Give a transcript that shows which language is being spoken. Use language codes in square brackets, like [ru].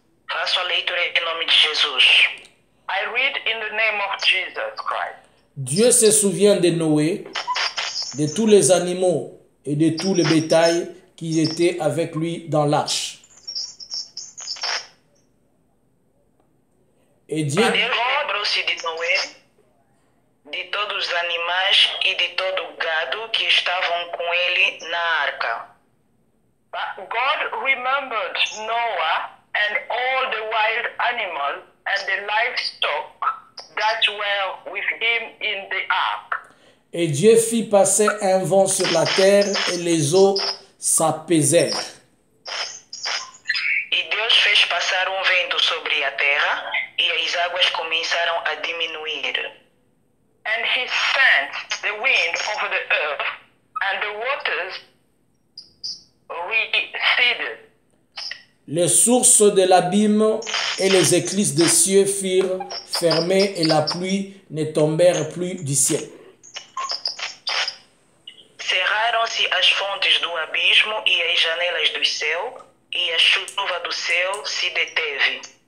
[pt] Faço a leitura em nome de Jesus. [en] I read in the name of Jesus Christ. [fr] Dieu se souvient de Noé, de tous les animaux et de tout le bétail qui étaient avec lui dans l'arche. Et Dieu [pt] lembrou-se de Noé, de todos os animais e de todo o gado que estavam com ele na arca. [en] But God remembered Noah and all the wild animals and the livestock that were with him in the ark. [fr] Et Dieu fit passer un vent sur la terre et les eaux s'apaisèrent. [pt] E Deus fez passar vento sobre a terra e as águas começaram a diminuir. [en] And he sent the wind over the earth and the waters receded. [fr] Les sources de l'abîme et les écluses des cieux furent fermées et la pluie ne tombèrent plus du ciel. [pt] Cerraram-se as fontes do abismo e as janelas do céu, e a chuva do céu se deteve.